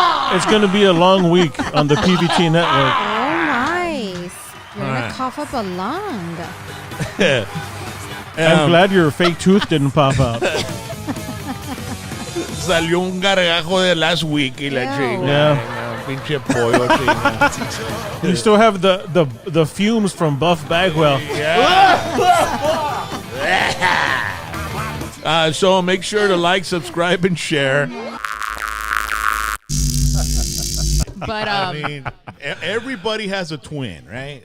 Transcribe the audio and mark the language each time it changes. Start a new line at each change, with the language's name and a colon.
English: It's going to be a long week on the PVT network. Oh, nice. You're going to cough up a lung. I'm glad your fake tooth didn't pop out.
Spanish: Salió un gargajo de
English: last week
Spanish: y la chinga.
English: Yeah.
Spanish: Pinche pollo.
English: You still have the fumes from Buff Bagwell. Yeah. So make sure to like, subscribe, and share. But I mean, everybody has a twin, right?